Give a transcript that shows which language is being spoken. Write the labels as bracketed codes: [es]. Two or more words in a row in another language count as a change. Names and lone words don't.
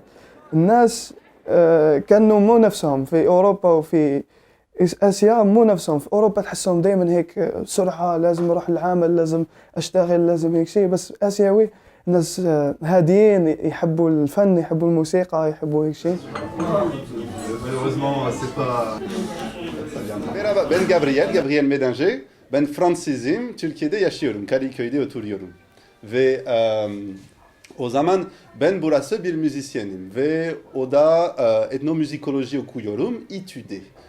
[ar] الناس كانوا مو نفسهم في أوروبا وفي آسيا، مو نفسهم. في أوروبا تحسهم دايما هيك سرعة، لازم أروح العمل، لازم أشتغل، لازم هيك شيء. بس آسيوي الناس هاديين، يحبوا الفن، يحبوا الموسيقى، يحبوا هيك شيء. [tr] Merhaba, ben Gabriel Medanger. Ben Fransızım, Türkiye'de yaşıyorum, Kadıköy'de oturuyorum. Ve o zaman ben burası bir müzisyenim ve o da etnomüzikoloji okuyorum, İTÜ'de.